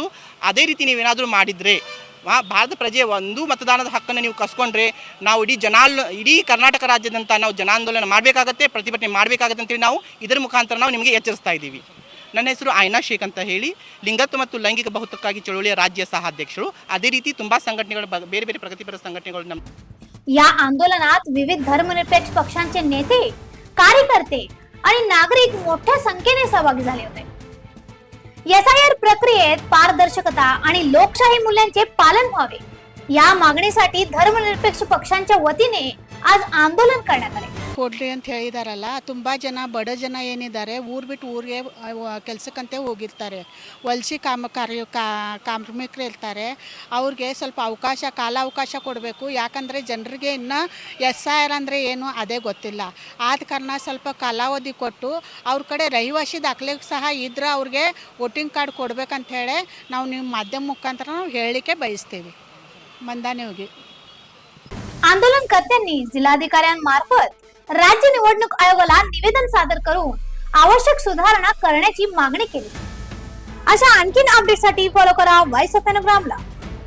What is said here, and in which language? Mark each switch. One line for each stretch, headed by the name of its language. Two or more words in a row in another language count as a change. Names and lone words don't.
Kannada: ಅದೇ ರೀತಿ ನೀವೇನಾದರೂ ಮಾಡಿದರೆ ಭಾರತ ಪ್ರಜೆ ಒಂದು ಮತದಾನದ ಹಕ್ಕನ್ನು ನೀವು ಕಸ್ಕೊಂಡ್ರೆ ನಾವು ಇಡೀ ಕರ್ನಾಟಕ ರಾಜ್ಯದಂತ ನಾವು ಜನಾಂದೋಲನ ಮಾಡಬೇಕಾಗತ್ತೆ, ಪ್ರತಿಭಟನೆ ಮಾಡಬೇಕಾಗತ್ತೆ ಅಂತೇಳಿ ನಾವು ಇದರ ಮುಖಾಂತರ ನಾವು ನಿಮಗೆ ಎಚ್ಚರಿಸ್ತಾ ಇದ್ದೀವಿ। ನನ್ನ ಹೆಸರು ಆಯ್ನಾ ಶೇಖ್ ಅಂತ ಹೇಳಿ, ಲಿಂಗತ್ವ ಮತ್ತು ಲೈಂಗಿಕ ಬಹುತ್ವಕ್ಕಾಗಿ ಚಳುವಳಿಯ ರಾಜ್ಯ ಸಹ ಅಧ್ಯಕ್ಷರು। ಅದೇ ರೀತಿ ತುಂಬ ಸಂಘಟನೆಗಳು, ಬೇರೆ ಬೇರೆ ಪ್ರಗತಿಪರ संघटनेಗಳು ನಮ್ಮ
Marathi: या आंदोलनात विविध धर्मनिरपेक्ष पक्षांचे नेते, कार्यकर्ते आणि नागरिक मोठ्या संख्येने सहभागी झाले होते। एसआयआर प्रक्रियेत पारदर्शकता आणि लोकशाही मूल्यांचे पालन व्हावे या मागणीसाठी धर्मनिरपेक्ष पक्षांच्या वतीने आज आंदोलन करण्यात आले।
Kannada: ಕೊಡ್ರಿ ಅಂತ ಹೇಳಿದಾರಲ್ಲ, ತುಂಬ ಜನ ಬಡ ಜನ ಏನಿದ್ದಾರೆ ಊರು ಬಿಟ್ಟು ಊರಿಗೆ ಕೆಲಸಕ್ಕಂತೆ ಹೋಗಿರ್ತಾರೆ, ವಲಸೆ ಕಾರ್ಮಿಕರು ಇರ್ತಾರೆ, ಅವ್ರಿಗೆ ಸ್ವಲ್ಪ ಕಾಲಾವಕಾಶ ಕೊಡಬೇಕು। ಯಾಕಂದರೆ ಜನರಿಗೆ ಇನ್ನೂ ಎಸ್ಐಆರ್ ಅಂದರೆ ಏನು ಅದೇ ಗೊತ್ತಿಲ್ಲ, ಆದ ಕಾರಣ ಸ್ವಲ್ಪ ಕಾಲಾವಧಿ ಕೊಟ್ಟು ಅವ್ರ ಕಡೆ ರಹಿವಾಸಿ ದಾಖಲೆ ಸಹ ಇದ್ರೆ ಅವ್ರಿಗೆ
English: voting card
Kannada: ಕೊಡ್ಬೇಕಂತ ಹೇಳಿ ನಾವು ನಿಮ್ಮ ಮಾಧ್ಯಮ ಮುಖಾಂತರ ನಾವು ಹೇಳಲಿಕ್ಕೆ ಬಯಸ್ತೀವಿ ಮಂದಾನೆ ಹೋಗಿ।
Marathi: आंदोलनकर्त्यांनी जिल्हाधिकाऱ्यांमार्फत राज्य निवडणूक आयोगाला निवेदन सादर करून आवश्यक सुधारणा करण्याची मागणी केली। अशा आणखीन अपडेटसाठी फॉलो करा व्हॉइस ऑफ एनग्रामला।